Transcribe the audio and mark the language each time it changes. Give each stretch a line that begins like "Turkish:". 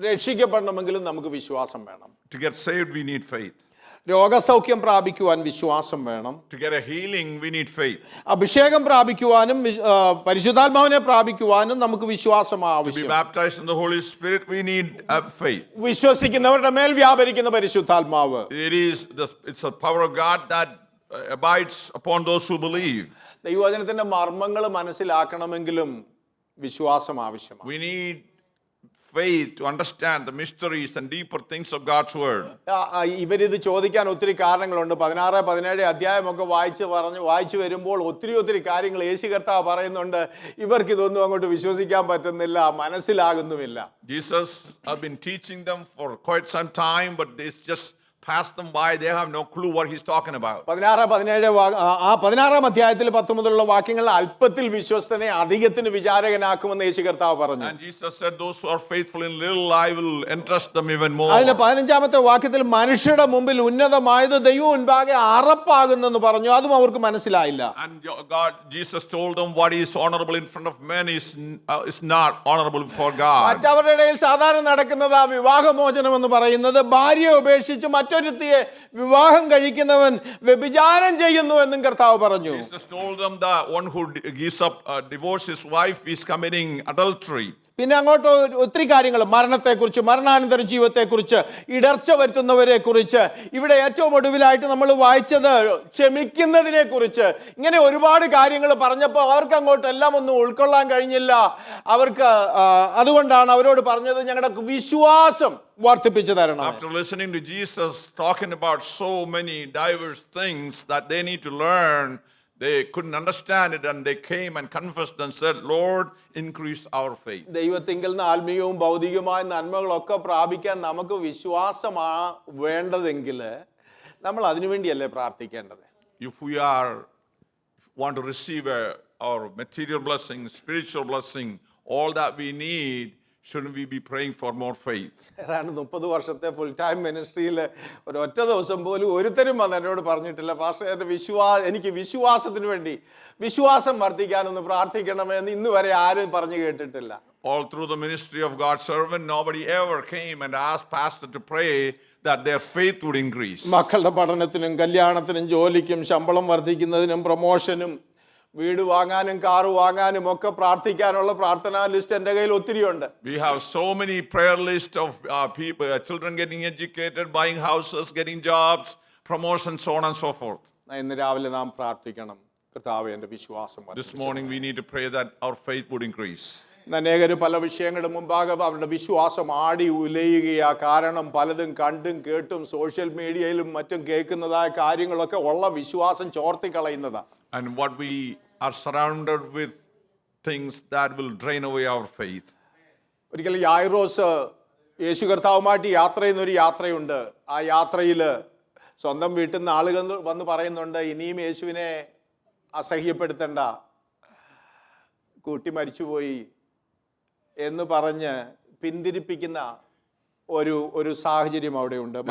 Malayalam: രക്ഷിക്കപ്പെടണമെങ്കിലും നമുക്ക് വിശ്വാസം വേണം.
English: To get saved, we need faith.
Malayalam: രോഗസൗഖ്യം പ്രാപിക്കുവാൻ വിശ്വാസം വേണം.
English: To get a healing, we need faith.
Malayalam: അഭിഷേകം പ്രാപിക്കുവാനും പരിശുദ്ധാത്മാവിനെ പ്രാപിക്കുവാനും നമുക്ക് വിശ്വാസം ആവശ്യം.
English: To be baptized in the Holy Spirit, we need faith.
Malayalam: വിശ്വസിക്കുന്നവരുടെ മേൽ വ്യാപരിക്കുന്ന പരിശുദ്ധാത്മാവ്.
English: It's the power of God that abides upon those who believe.
Malayalam: ദൈവവചനത്തിന്റെ മർമ്മങ്ങൾ മനസ്സിലാക്കണമെങ്കിലും വിശ്വാസം ആവശ്യമാണ്.
English: We need faith to understand the mysteries and deeper things of God's word.
Malayalam: ഇവരിത് ചോദിക്കാൻ ഒത്തിരി കാരണങ്ങളുണ്ട്. 16, 17 അധ്യായമൊക്കെ വായിച്ചു വരുമ്പോൾ ഒത്തിരി കാര്യങ്ങൾ യേശു കർത്താവ് പറയുന്നുണ്ട്. ഇവർക്ക് ഇതൊന്നും അങ്ങോട്ട് വിശ്വസിക്കാൻ പറ്റുന്നില്ല, മനസ്സിലാകുന്നുമില്ല.
English: Jesus have been teaching them for quite some time, but it's just passed them by. They have no clue what he's talking about.
Malayalam: 16, 17 ആ 16 അധ്യായത്തിൽ 10 മുതലുള്ള വാക്യങ്ങൾ അല്പത്തിൽ വിശ്വസ്തനെ അധികത്തിന് വിചാരകനാക്കുമെന്ന് യേശു കർത്താവ് പറഞ്ഞു.
English: And Jesus said, those who are faithful in little, I will entrust them even more.
Malayalam: അതിന്റെ 15-ാമത്തെ വാക്യത്തിൽ മനുഷ്യരുടെ മുമ്പിൽ ഉന്നതമായത് ദൈവം മുൻപാകെ അറപ്പാകുന്നെന്ന് പറഞ്ഞു. അതും അവർക്ക് മനസ്സിലായില്ല.
English: And Jesus told them what is honorable in front of men is not honorable before God.
Malayalam: മറ്റവരുടെ ഇടയിൽ സാധാരണ നടക്കുന്നത് ആ വിവാഹമോചനം എന്ന് പറയുന്നത് ഭാര്യയെ ഉപേക്ഷിച്ച് മറ്റൊരുത്തിയെ വിവാഹം കഴിക്കുന്നവൻ വ്യഭിചാരം ചെയ്യുന്നു എന്നും കർത്താവ് പറഞ്ഞു.
English: Jesus told them that one who gives up divorce his wife is committing adultery.
Malayalam: പിന്നെ അങ്ങോട്ട് ഒത്തിരി കാര്യങ്ങൾ, മരണത്തെക്കുറിച്ച്, മരണാനന്തര ജീവിതത്തെക്കുറിച്ച്, ഇടർച്ച വരുത്തുന്നവരെ കുറിച്ച്, ഇവിടെ ഏറ്റവും ഒടുവിലായിട്ട് നമ്മൾ വായിച്ചത് ക്ഷമിക്കുന്നതിനെ കുറിച്ച്, ഇങ്ങനെ ഒരുപാട് കാര്യങ്ങൾ പറഞ്ഞപ്പോൾ അവർക്ക് അങ്ങോട്ട് എല്ലാം ഒന്നും ഉൾക്കൊള്ളാൻ കഴിഞ്ഞില്ല. അവർക്ക് അതുകൊണ്ടാണ് അവരോട് പറഞ്ഞത്, ഞങ്ങളുടെ വിശ്വാസം വർദ്ധിപ്പിച്ചു തരണം.
English: After listening to Jesus talking about so many diverse things that they need to learn, they couldn't understand it, and they came and confessed and said, Lord, increase our faith.
Malayalam: ദൈവത്തിങ്കൽ നിന്ന് ആത്മീയവും ഭൗതികവുമായ നന്മകളൊക്കെ പ്രാപിക്കാൻ നമുക്ക് വിശ്വാസമാ വേണ്ടതെങ്കിൽ നമ്മൾ അതിനുവേണ്ടിയല്ലേ പ്രാർത്ഥിക്കേണ്ടത്?
English: If we want to receive our material blessing, spiritual blessing, all that we need, shouldn't we be praying for more faith?
Malayalam: ഏതാണ്ട് 30 വർഷത്തെ full time മിനിസ്ട്രിയിൽ ഒരൊറ്റ ദിവസം പോലും ഒരുത്തരും വന്ന് എന്നോട് പറഞ്ഞിട്ടില്ല, പാസ്റ്റർ എനിക്ക് വിശ്വാസത്തിന് വേണ്ടി വിശ്വാസം വർദ്ധിക്കാനൊന്ന് പ്രാർത്ഥിക്കണമെന്ന് ഇന്ന് വരെ ആരും പറഞ്ഞു കേട്ടിട്ടില്ല.
English: All through the ministry of God's servant, nobody ever came and asked pastor to pray that their faith would increase.
Malayalam: മക്കളുടെ പഠനത്തിനും കല്യാണത്തിനും ജോലിക്കും ശമ്പളം വർദ്ധിക്കുന്നതിനും പ്രൊമോഷനും വീട് വാങ്ങാനും കാറ് വാങ്ങാനും ഒക്കെ പ്രാർത്ഥിക്കാനുള്ള പ്രാർത്ഥനാ ലിസ്റ്റ് എൻ്റെ കയ്യിൽ ഒത്തിരിയുണ്ട്.
English: We have so many prayer list of people, children getting educated, buying houses, getting jobs, promotions, so on and so forth.
Malayalam: ഇന്ന് രാവിലെ നാം പ്രാർത്ഥിക്കണം, കർത്താവേ എൻ്റെ വിശ്വാസം.
English: This morning we need to pray that our faith would increase.
Malayalam: അനേകർ പല വിഷയങ്ങളുടെ മുമ്പാകെ അവരുടെ വിശ്വാസം ആടി ഉലയുകയാ. കാരണം പലതും കണ്ടും കേട്ടും സോഷ്യൽ മീഡിയയിലും മറ്റും കേൾക്കുന്നതായ കാര്യങ്ങളൊക്കെ ഉള്ള വിശ്വാസം ചോർത്തിക്കളയുന്നതാണ്.
English: And what we are surrounded with things that will drain away our faith.
Malayalam: ഒരിക്കൽ യായിറോസ് യേശു കർത്താവുമായിട്ട് യാത്ര ചെയ്യുന്നൊരു യാത്രയുണ്ട്. ആ യാത്രയിൽ സ്വന്തം വീട്ടിൽ നിന്ന് ആളുകൾ വന്ന് പറയുന്നുണ്ട്, ഇനിയും യേശുവിനെ അസഹ്യപ്പെടുത്തണ്ട, കുട്ടി മരിച്ചുപോയി എന്ന് പറഞ്ഞ് പിന്തിരിപ്പിക്കുന്ന ഒരു സാഹചര്യം അവിടെ ഉണ്ട്.